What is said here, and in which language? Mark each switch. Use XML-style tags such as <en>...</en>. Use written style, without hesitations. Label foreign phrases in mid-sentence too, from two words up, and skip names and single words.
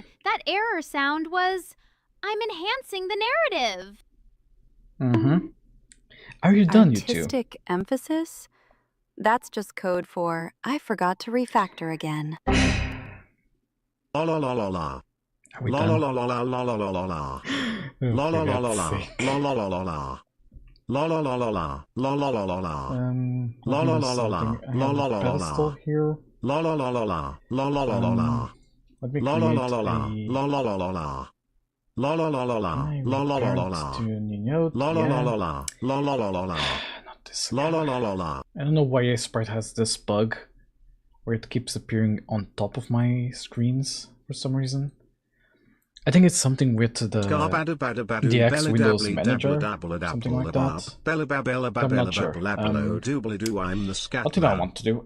<en>That error sound was, I'm enhancing the narrative. Mm-hmm. Are you done, you two? Artistic emphasis? That's just code for, I forgot to refactor again. La la la la la. Are we La la done? la la la la la la la la. Oh, La la for la la God's la. sake. La la la la la. La la la la la. La la la la la. La Let me la do la la la. something. I La have la a la la pedestal la. here. La la la la la. La la la la la. Let me La la create la la la. a... La la la la la. La la la la la. Can I La la la la reparent la. to a new node? La la la Yeah. la la. La la la la la. Not this La la again. la la la. I don't know why Sprite has this bug where it keeps appearing on top of my screens for some reason. I think it's something with the X Windows Manager, something like that. I'm not sure. What did I want to do?</en>